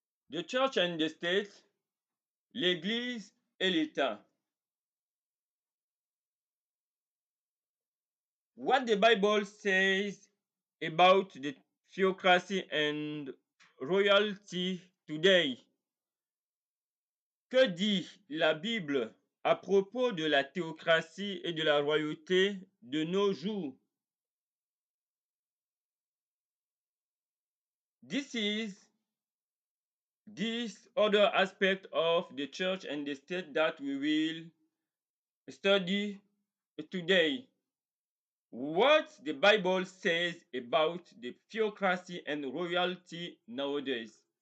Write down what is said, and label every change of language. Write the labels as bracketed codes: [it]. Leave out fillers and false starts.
[en] The church and the state, [fr] l'Église et l'État. [en] What the Bible says about the theocracy and royalty today. [fr] Que dit la Bible à propos de la théocratie et de la royauté de nos jours? [en] This is this other aspect of the church and the state that we will study today. What the Bible says about the theocracy and royalty nowadays.